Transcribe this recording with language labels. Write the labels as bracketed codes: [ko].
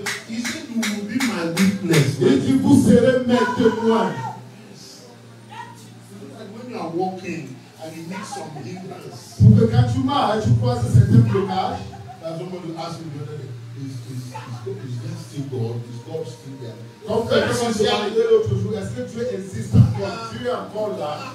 [en] He said you will be my witness. [fr] Il dit vous serez mes témoins. [en] When you are walking and you meet some hindrance. [fr] Pour que quand tu marches, tu croises certains blocages. [en] Somebody asked me the other day, is there still God? Is God still there? [fr] Comme quelqu'un m'a demandé l'autre jour, est-ce que Dieu existe encore? Dieu est encore là.